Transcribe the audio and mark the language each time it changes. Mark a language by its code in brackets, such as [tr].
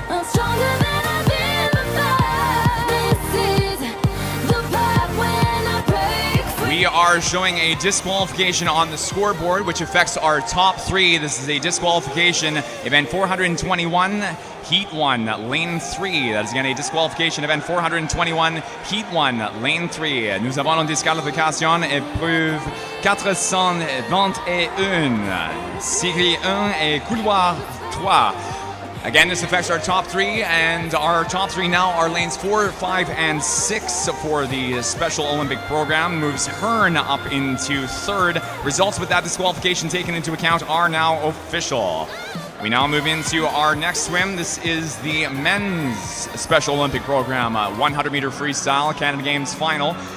[en] I'm stronger than I've been before. This is the part when I break free. We are showing a disqualification on the scoreboard, which affects our top 3. This is a disqualification, event 421, heat 1, lane 3. That is again a disqualification, event 421, heat 1, lane 3. [fr] Nous avons une disqualification, épreuve 421, série 1 et couloir 3. [en] Again, this affects our top 3, and our top 3 now are lanes 4, 5, and 6 for the Special Olympic program. Moves Hearn up into 3rd. Results with that disqualification taken into account are now official. We now move into our next swim. This is the men's Special Olympic program, 100-meter freestyle, Canada Games final.